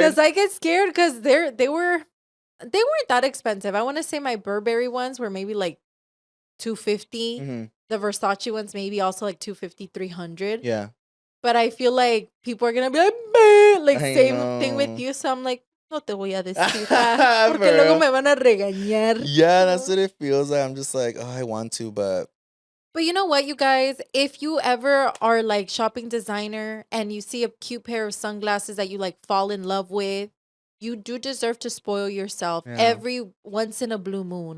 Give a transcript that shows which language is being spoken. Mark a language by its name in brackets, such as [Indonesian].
[English] Because I get scared because they weren't that expensive. I want to say my Burberry ones were maybe like $250. The Versace ones maybe also like $250, $300. Yeah. But I feel like people are going to be like same thing with you. So I'm like, [Spanish] no te voy a decir. Porque luego me van a regañar. [English] Yeah, that's what it feels like. I'm just like, oh, I want to, but you know what, you guys? If you ever are like shopping designer and you see a cute pair of sunglasses that you like fall in love with, you do deserve to spoil yourself every once in a blue moon.